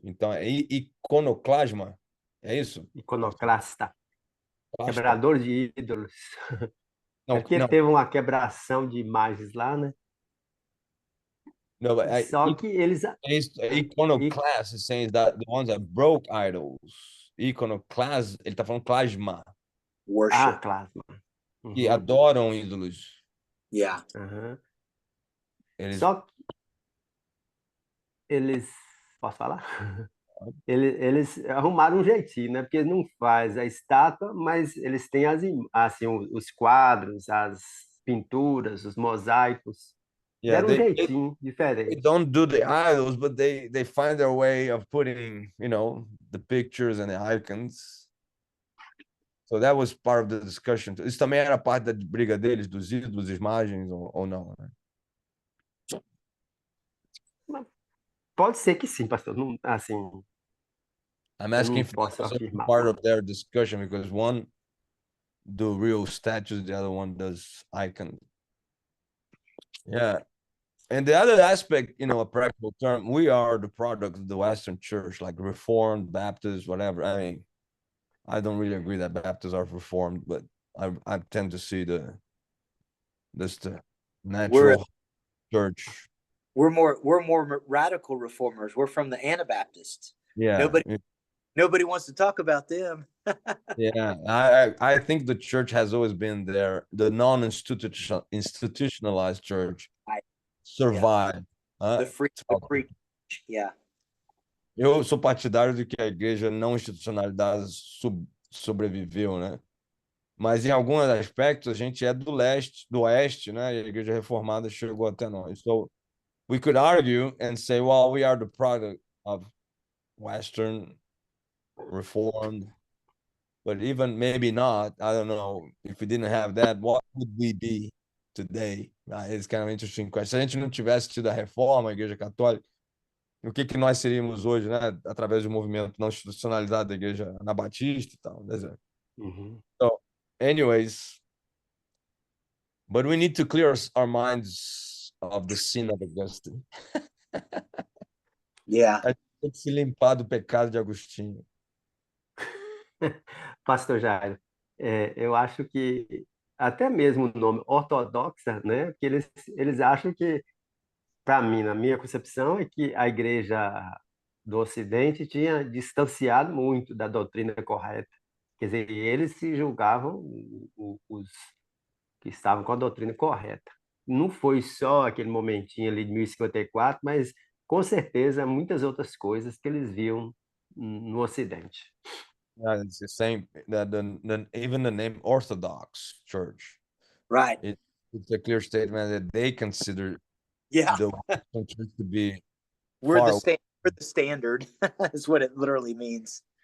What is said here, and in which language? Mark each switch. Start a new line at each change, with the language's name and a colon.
Portuguese: Então, é iconoclasma, é isso? Iconoclasta. Quebrador de ídolos. Não, é porque não. teve uma quebração de imagens lá, né?
English: No, but
Portuguese: Só que eles...
English: Iconoclast is saying that the ones that broke idols.
Portuguese: Iconoclast, ele tá falando plasma.
English: Worship.
Portuguese: Plasma. Que adoram ídolos.
English: Yeah.
Portuguese: Só que eles... Posso falar? Eles arrumaram um jeitinho, né? Porque eles não faz a estátua, mas eles têm assim, os quadros, as pinturas, os mosaicos.
English: Yeah,
Portuguese: deram um jeitinho diferente.
English: They don't do the idols, but they find their way of putting, the pictures and the icons. So that was part of the discussion.
Portuguese: Isso também era parte da briga deles, dos ídolos, imagens, ou não, né? Pode ser que sim, pastor. Não, assim,
English: I'm asking if
Portuguese: posso
English: that's
Portuguese: afirmar.
English: part of their discussion, because one do real statues, the other one does icons. Yeah. And the other aspect, a practical term, we are the product of the Western Church, like Reformed, Baptist, whatever. I mean, I don't really agree that Baptists are Reformed, but I tend to see the natural church. We're more radical reformers. We're from the Anabaptists. Yeah. Nobody wants to talk about them. Yeah, I think the church has always been there. The institutionalized church survived. The free. Yeah.
Portuguese: Eu sou partidário de que a igreja não institucionalizada sobreviveu, né? Mas em alguns aspectos a gente é do oeste, né? E a igreja reformada chegou até nós.
English: So we could argue and say, well, we are the product of Western Reformed, but even maybe not. I don't know. If we didn't have that, what would we be today? It's kind of an interesting question.
Portuguese: Se a gente não tivesse tido a reforma, a igreja católica, o que nós seríamos hoje, né? Através do movimento não institucionalizado da igreja anabatista e tal.
English: So, anyways, but we need to clear our minds of the sin of Augustine. Yeah.
Portuguese: A gente tem que se limpar do pecado de Agostinho. Pastor Jairo, eu acho que até mesmo o nome ortodoxa, né? Porque eles acham que, para mim, na minha concepção, é que a igreja do Ocidente tinha distanciado muito da doutrina correta. Quer dizer, eles se julgavam os que estavam com a doutrina correta. Não foi só aquele momentinho ali de 1054, mas com certeza muitas outras coisas que eles viam no Ocidente.
English: Yeah, it's the same. Even the name Orthodox Church, right? It's a clear statement that they consider the church to be. We're the standard. Is what it literally means.